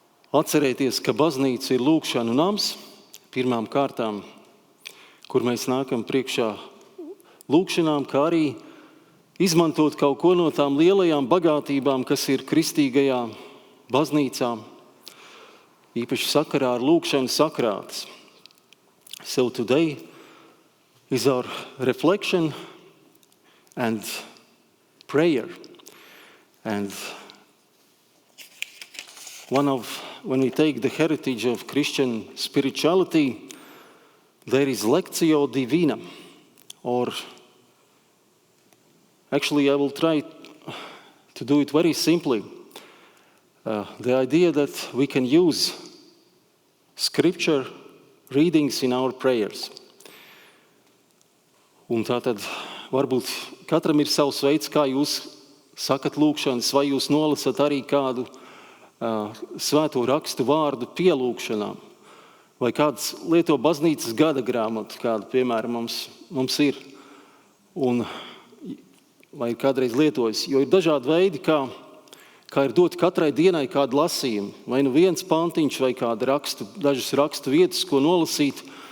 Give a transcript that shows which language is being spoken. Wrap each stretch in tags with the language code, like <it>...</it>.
<lv>Atcerēties, ka baznīca ir lūgšanu nams, pirmām kārtām, kur mēs nākam priekšā lūgšanām, kā arī izmantot kaut ko no tām lielajām bagātībām, kas ir kristīgajā baznīcā, īpaši sakarā ar lūgšanu sakrātas.</lv> <en>So today is our reflection and prayer. And when we take the heritage of Christian spirituality, there is Lectio Divina, or actually I will try to do it very simply. The idea that we can use scripture readings in our prayers.</en> <lv>Un tātad varbūt katram ir savs veids, kā jūs sakat lūgšanas, vai jūs nolasat arī kādu svēto rakstu vārdu pielūgšanām, vai kāds lieto baznīcas gada grāmatu, kāda, piemēram, mums ir, un vai kādreiz lietojas, jo ir dažādi veidi, kā ir dot katrai dienai kādu lasījumu, vai nu viens pantiņš, vai kāda dažas rakstu vietas, ko nolasīt.</lv>